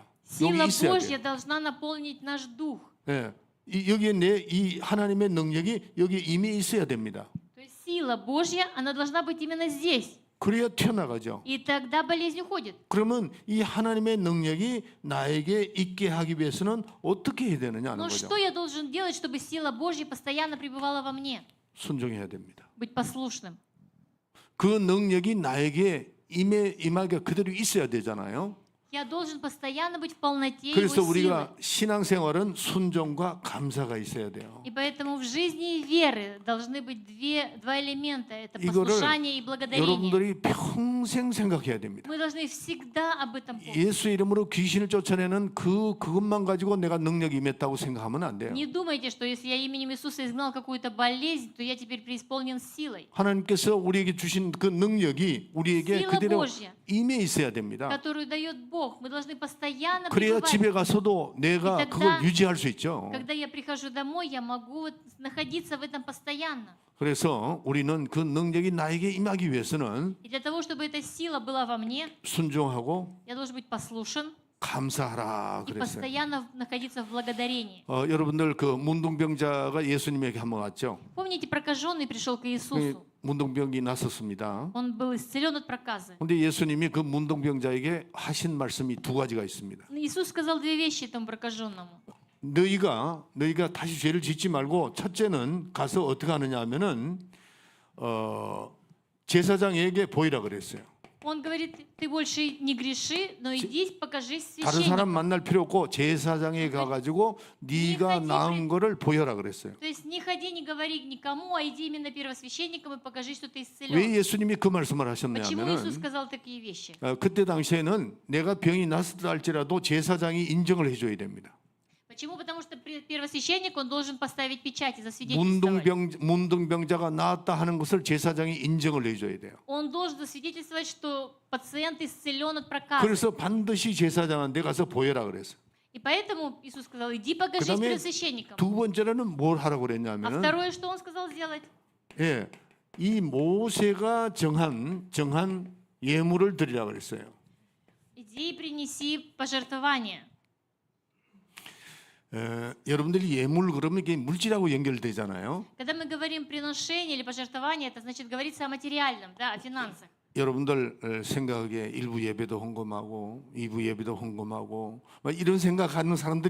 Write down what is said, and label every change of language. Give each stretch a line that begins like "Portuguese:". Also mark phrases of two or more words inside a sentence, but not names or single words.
Korean: 여기
Russian: Сила
Korean: 있어야
Russian: Божья
Korean: 돼요.
Russian: должна наполнить наш дух.
Korean: 예. 여기에 이 하나님의 능력이 여기 이미 있어야 됩니다.
Russian: То есть сила Божья, она должна быть именно здесь.
Korean: 그래야 튀어나가죠.
Russian: И тогда болезнь уходит.
Korean: 그러면 이 하나님의 능력이 나에게 있게 하기 위해서는 어떻게 해야 되느냐 하는
Russian: Но
Korean: 거죠.
Russian: что я должен делать, чтобы сила Божья постоянно пребывала во мне?
Korean: 순종해야 됩니다.
Russian: Быть послушным.
Korean: 그 능력이 나에게 임하게 그대로 있어야 되잖아요.
Russian: Я должен постоянно быть в полноте
Korean: 그래서
Russian: Его силы.
Korean: 우리가 신앙생활은 순종과 감사가 있어야 돼요.
Russian: И поэтому в жизни и веры должны быть два элемента. Это
Korean: 이거를
Russian: послушание и благодарение.
Korean: 여러분들이 평생 생각해야 됩니다.
Russian: Мы должны всегда об этом помнить.
Korean: 예수 이름으로 귀신을 쫓아내는 그것만 가지고 내가 능력이 임했다고 생각하면 안 돼요.
Russian: Не думайте, что если я именем Иисуса изгнал какую-то болезнь, то я теперь преисполнен силой,
Korean: 하나님께서 우리에게 주신 그 능력이 우리에게
Russian: Сила
Korean: 그대로
Russian: Божья.
Korean: 임해 있어야 됩니다.
Russian: которую дает Бог. Мы должны постоянно
Korean: 그래야
Russian: пребывать.
Korean: 집에 가서도 내가
Russian: И тогда,
Korean: 그걸 유지할 수 있죠.
Russian: Когда я прихожу домой, я могу вот находиться в этом постоянно.
Korean: 그래서 우리는 그 능력이 나에게 임하기 위해서는
Russian: И для того, чтобы эта сила была во мне,
Korean: 순종하고
Russian: я должен быть послушен
Korean: 감사하라
Russian: и
Korean: 그랬어요.
Russian: постоянно находиться в благодарении.
Korean: 여러분들 그 문둥병자가 예수님에게 한번 왔죠.
Russian: Помните, прокаженный пришел к
Korean: 그
Russian: Иисусу.
Korean: 문둥병이 났었습니다.
Russian: Он был исцелен от проказы.
Korean: 근데 예수님이 그 문둥병자에게 하신 말씀이 두 가지가 있습니다.
Russian: Иисус сказал две вещи этому прокаженному.
Korean: 너희가 다시 죄를 짓지 말고 첫째는 가서 어떻게 하느냐 하면은 제사장에게 보이라 그랬어요.
Russian: Он говорит, ты больше не греши, но иди покажись
Korean: 다른 사람
Russian: священнику.
Korean: 만날 필요 없고 제사장에 가가지고 네가 낳은 거를 보여라 그랬어요.
Russian: То есть не ходи, не говори никому, а иди именно первосвященникам и покажи, что ты исцелен.
Korean: 왜 예수님이 그 말씀을
Russian: Почему Иисус
Korean: 하셨냐면은
Russian: сказал такие вещи?
Korean: 그때 당시에는 내가 병이 났다 할지라도 제사장이 인정을 해줘야 됩니다.
Russian: Почему? Потому что первосвященник, он должен поставить печать и засвидетельствовать.
Korean: 문둥병자가 나았다 하는 것을 제사장이 인정을 해줘야 돼요.
Russian: Он должен засвидетельствовать, что пациент исцелен от проказа.
Korean: 그래서 반드시 제사장한테 가서 보여라 그랬어요.
Russian: И поэтому Иисус сказал, иди покажись
Korean: 그다음에
Russian: первосвященникам.
Korean: 두 번째로는 뭘 하라고
Russian: А
Korean: 그랬냐면은
Russian: второе, что он сказал сделать?
Korean: 예, 이 모세가 정한 예물을 드리라 그랬어요.
Russian: Иди и принеси пожертвование.
Korean: 여러분들이 예물 그러면 이게 물질하고 연결되잖아요.
Russian: Когда мы говорим приношение или пожертвование, это значит говорится о материальном, да, о финансах.
Korean: 여러분들 생각에 일부 예배도 헌금하고 2부 예배도 헌금하고 막 이런 생각하는 사람들이